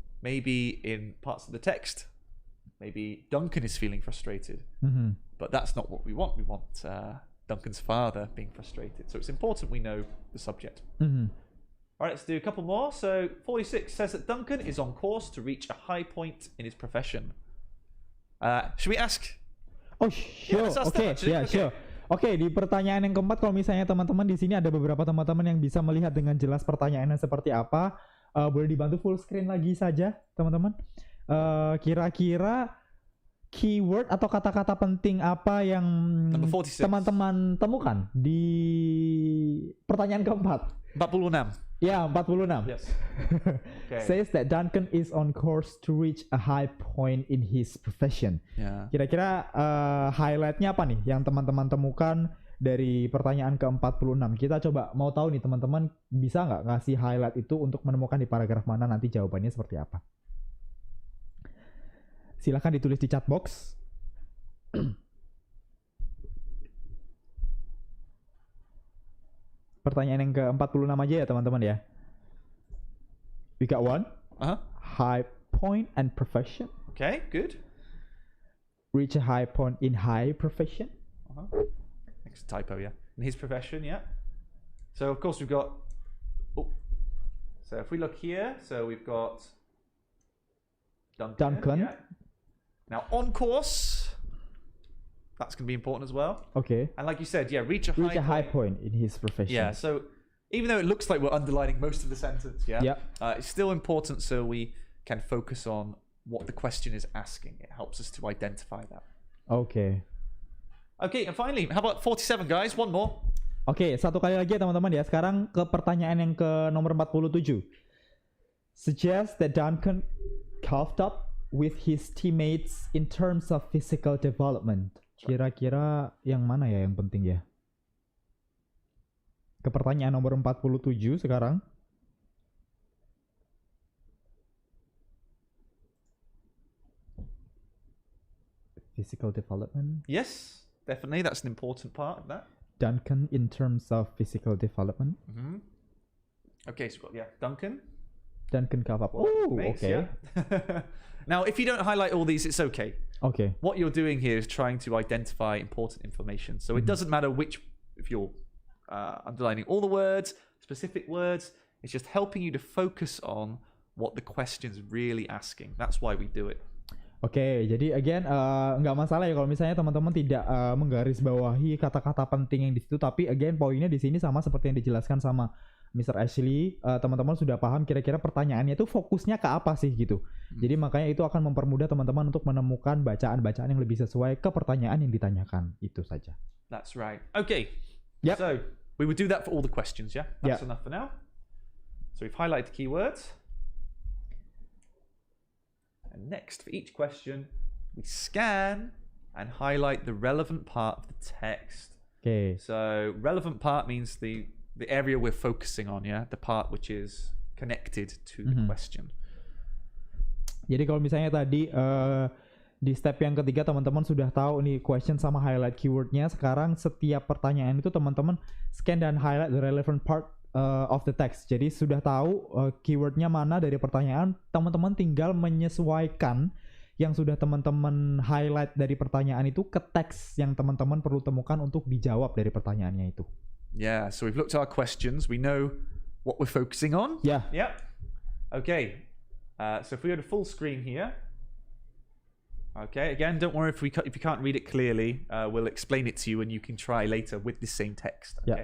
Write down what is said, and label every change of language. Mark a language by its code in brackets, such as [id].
[en] Maybe in parts of the text, maybe Duncan is feeling frustrated, but that's not what we want. We want Duncan's father being frustrated. So it's important we know the subject. All right, let's do a couple more. So 46 says that Duncan is on course to reach a high point in his profession. Should we ask? Oh, sure. let's ask Okay, them, actually. yeah, Okay. sure. [id] Oke, di pertanyaan yang keempat, kalau misalnya teman-teman di sini ada beberapa teman-teman yang bisa melihat dengan jelas pertanyaannya seperti apa, boleh dibantu full screen lagi saja, teman-teman. Kira-kira keyword atau kata-kata penting apa yang [en] Number 46. [id] teman-teman temukan di pertanyaan keempat? [en] 46. [id] Ya, 46. [en] Yes. Okay. Says that Duncan is on course to reach a high point in his profession. Yeah. [id] Kira-kira highlightnya apa nih yang teman-teman temukan dari pertanyaan ke-46? Kita coba mau tahu nih teman-teman bisa nggak ngasih highlight itu untuk menemukan di paragraf mana nanti jawabannya seperti apa. Silahkan ditulis di chat box. Pertanyaan yang ke-46 aja ya teman-teman ya. [en] We got one. High point and profession. Okay, good. Reach a high point in high profession. Next typo, yeah. In his profession, yeah. So of course we've got. So if we look here, so we've got Duncan. Yeah. Now on course. That's going to be important as well. Okay. And like you said, yeah, reach a high point in his profession. Yeah, so even though it looks like we're underlining most of the sentence, it's still important so we can focus on what the question is asking. It helps us to identify that. Okay. Okay, and finally, how about 47, guys? One more. [id] Oke, satu kali lagi ya teman-teman ya. Sekarang ke pertanyaan yang ke nomor 47. [en] Suggest that Duncan caught up with his teammates in terms of physical development. [id] Kira-kira yang mana ya yang penting ya? Ke pertanyaan nomor 47 sekarang. [en] Physical development. Yes, definitely. That's an important part of that. Duncan in terms of physical development. Okay, so we've got, Duncan. Duncan caught up. Oh, Thanks, okay. Yeah. Now, if you don't highlight all these, it's okay. Okay. What you're doing here is trying to identify important information. So it doesn't matter if you're underlining all the words, specific words. It's just helping you to focus on what the question's really asking. That's why we do it. [id] Oke, jadi again nggak masalah ya kalau misalnya teman-teman tidak menggarisbawahi kata-kata penting yang di situ, tapi again poinnya di sini sama seperti yang dijelaskan sama Mr. Ashley, teman-teman sudah paham kira-kira pertanyaannya itu fokusnya ke apa sih gitu. Jadi makanya itu akan mempermudah teman-teman untuk menemukan bacaan-bacaan yang lebih sesuai ke pertanyaan yang ditanyakan. Itu saja. [en] That's right. Okay. Yep. So we would do that for all the questions, yeah? That's enough for now. So we've highlighted the keywords. And next, for each question, we scan and highlight the relevant part of the text. Okay. So relevant part means the area we're focusing on, yeah? The part which is connected to the question. [id] Jadi kalau misalnya tadi di step yang ketiga teman-teman sudah tahu nih question sama highlight keywordnya. Sekarang setiap pertanyaan itu teman-teman scan dan highlight the relevant part of the text. Jadi sudah tahu keywordnya mana dari pertanyaan, teman-teman tinggal menyesuaikan yang sudah teman-teman highlight dari pertanyaan itu ke teks yang teman-teman perlu temukan untuk dijawab dari pertanyaannya itu. [en] Yeah, so we've looked at our questions. We know what we're focusing on. Yeah. Yep. Okay. So if we go to full screen here, Okay, again, don't worry if if you can't read it clearly. We'll explain it to you, and you can try later with the same text. Okay.